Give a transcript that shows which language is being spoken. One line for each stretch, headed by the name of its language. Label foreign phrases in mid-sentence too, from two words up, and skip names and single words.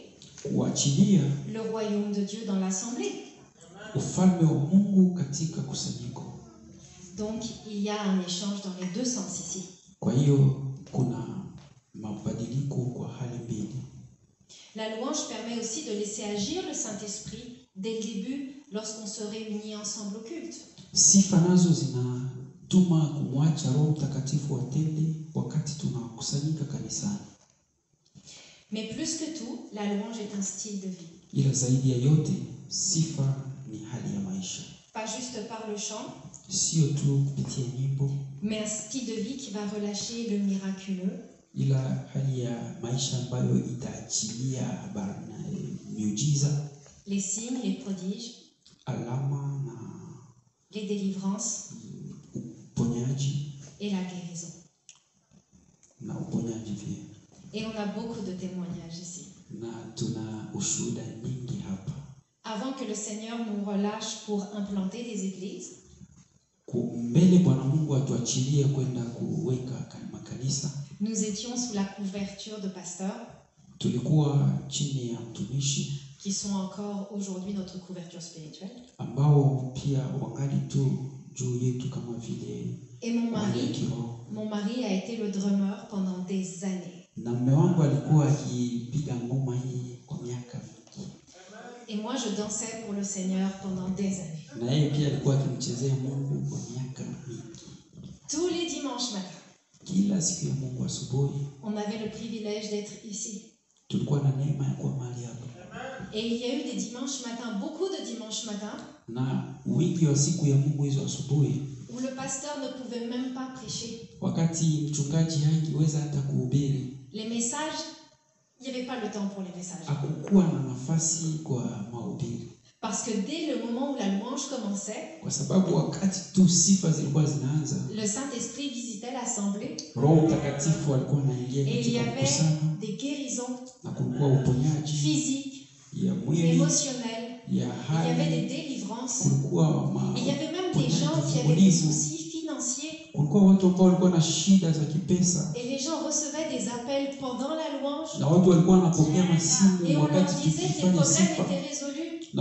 Swahili: kuachilia
French: le royaume de Dieu dans l'assemblée.
Swahili: Ufalme wa Mungu katika kusanyiko.
French: Donc il y a un échange dans les deux sens ici.
Swahili: Kwa hiyo kuna mabadiliko kwa hali mbili.
French: La louange permet aussi de laisser agir le Saint-Esprit dès le début lorsqu'on se réunit ensemble au culte.
Swahili: Sifa nazo zinatuma kumwacha Roho Mtakatifu atende wakati tunakusanyika kanisani.
French: Mais plus que tout, la louange est un style de vie.
Swahili: Ila zaidi ya yote, sifa ni hali ya maisha.
French: Pas juste par le chant,
Swahili: sio tu kupitia nyimbo,
French: mais un style de vie qui va relâcher le miraculeux.
Swahili: Ila hali ya maisha ambayo itaachilia habari na miujiza,
French: les signes, les prodiges,
Swahili: alama na
French: les délivrances,
Swahili: uponyaji
French: et la guérison.
Swahili: Na uponyaji pia.
French: Et on a beaucoup de témoignages ici.
Swahili: Na tuna ushuhuda nyingi hapa.
French: Avant que le Seigneur nous relâche pour implanter des églises,
Swahili: mbele Bwana Mungu atuachilie kwenda kuweka makanisa,
French: nous étions sous la couverture de pasteurs
Swahili: tulikuwa chini ya mtumishi
French: qui sont encore aujourd'hui notre couverture spirituelle.
Swahili: Ambao pia wangali tu juu yetu kama vile.
French: Et mon mari a été le drummer pendant des années.
Swahili: Na mume wangu alikuwa akipiga ngoma hii kwa miaka mingi.
French: Et moi je dansais pour le Seigneur pendant des années.
Swahili: Na yeye pia alikuwa akimchezea Mungu kwa miaka mingi.
French: Tous les dimanches matins.
Swahili: Kila siku ya Mungu asubuhi.
French: On avait le privilège d'être ici.
Swahili: Tulikuwa na neema ya kuwa mahali hapa.
French: Et il y a eu des dimanches matins, beaucoup de dimanches matins.
Swahili: Na wingi wa siku ya Mungu hizo asubuhi.
French: Où le pasteur ne pouvait même pas prêcher.
Swahili: Wakati mchungaji hangeweza hata kuhubiri.
French: Les messages, il n'y avait pas le temps pour les messages.
Swahili: Hakukuwa na nafasi kwa mahubiri.
French: Parce que dès le moment où la louange commençait,
Swahili: kwa sababu wakati tu sifa zilikuwa zinaanza,
French: le Saint-Esprit visitait l'assemblée.
Swahili: Roho Mtakatifu alikuwa anaingia katika kusanyiko.
French: Des guérisons.
Swahili: Na kulikuwa uponyaji
French: physiques,
Swahili: ya mwili,
French: émotionnels. Il y avait des délivrances. Il y avait même des gens qui avaient des soucis financiers. Et les gens recevaient des appels pendant la louange. Et on leur disait que les problèmes étaient résolus.